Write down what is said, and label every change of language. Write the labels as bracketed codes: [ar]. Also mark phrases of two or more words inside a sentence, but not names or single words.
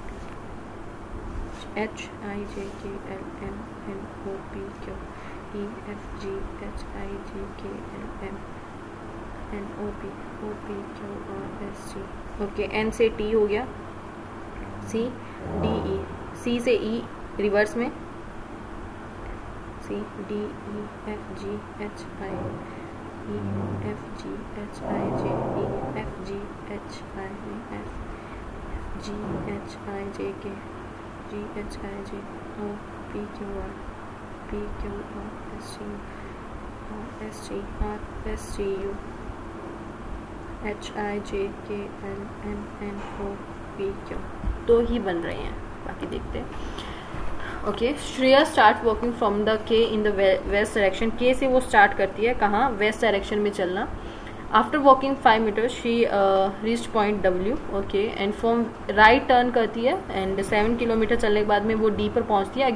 [hi] HIJKLMNOPQRSTUVWXYZKLMNOPQRST, ओके, N से T हो गया, C D E, C से E रिवर्स में, [en] C D E F [hi] G H I E F G H I J E F G H I F G H I J K G H I J O P Q R P Q R S T S T R S T U H I J K L M N O P Q, तो ही बन रहे हैं, बाकी देखते हैं। [en] OK, Shreya start walking from the K in the west direction, [hi] K से वो स्टार्ट करती है कहाँ? [en] west direction [hi] में चलना। [en] After walking 5 meter she reach point W, OK, and from right turn [hi] करती है, एंड 7 किलोमीटर चलने के बाद में वो D पर पहुंचती है।